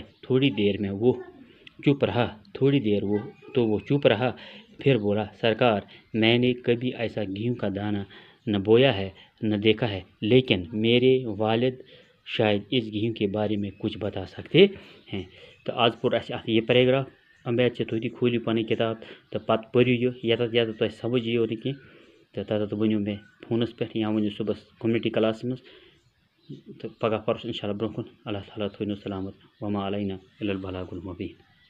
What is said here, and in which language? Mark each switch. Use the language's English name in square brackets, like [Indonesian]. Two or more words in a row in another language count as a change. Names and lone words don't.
[Urdu] تھوڑی دیر وہ چپ رہا، پھر بولا، سرکار، میں نے کبھی ایسا گیہوں کا دانہ نہ بویا ہے نہ دیکھا ہے، لیکن میرے والد شاید اس گیہوں کے بارے میں کچھ بتا سکتے ہیں۔ [Kashmiri] تو آج پور اَسہِ اَتھ یہ پیراگراف [Urdu] امید سے [Kashmiri] تُہۍ تہِ کھوٗلِو پنٕنۍ کِتاب تہٕ پتہٕ پٔرِو یہِ یَتَتھ تۄہہِ سمجھ یِیو نہٕ کینٛہہ تہٕ تَتَتھ ؤنِو مےٚ فونَس پٮ۪ٹھ یا ؤنِو صُبحس کوٚمنِٹی کلاسَس منٛز تہٕ پگاہ پَرُس [Arabic] اِنشاء اللہ [Kashmiri] برونٛہہ کُن۔ اللہ تعالیٰ تھٲینو سلامت، [Arabic] وما علینا الا البلاغ المبین۔